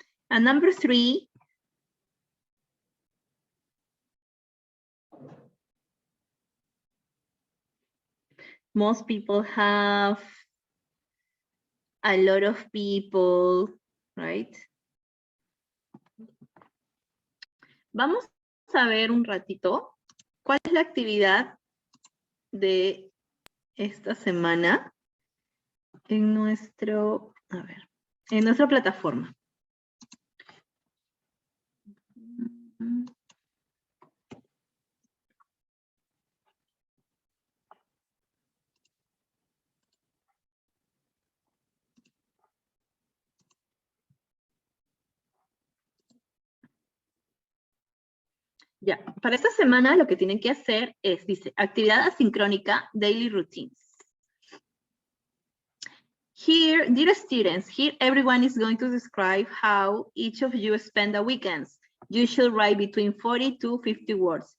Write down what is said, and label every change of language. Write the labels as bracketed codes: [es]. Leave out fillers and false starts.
[en] And number 3, most people have, a lot of people, right? [es] Vamos a ver un ratito cuál es la actividad de esta semana en nuestro, a ver, en nuestra plataforma. Ya, para esta semana lo que tienen que hacer es, dice, actividad asincrónica, [en] daily routines. Here, dear students, here everyone is going to describe how each of you spend the weekends. You should write between 40 to 50 words.